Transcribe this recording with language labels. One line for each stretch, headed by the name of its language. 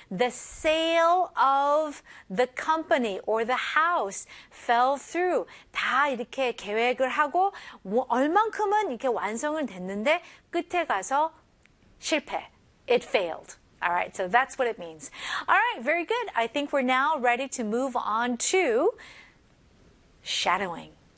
English: The sale of the company or the house fell through.
Korean: 다 이렇게 계획을 하고 얼만큼은 이렇게 완성은 됐는데 끝에 가서 실패.
English: It failed. All right, so that's what it means. All right, very good. I think we're now ready to move on to shadowing.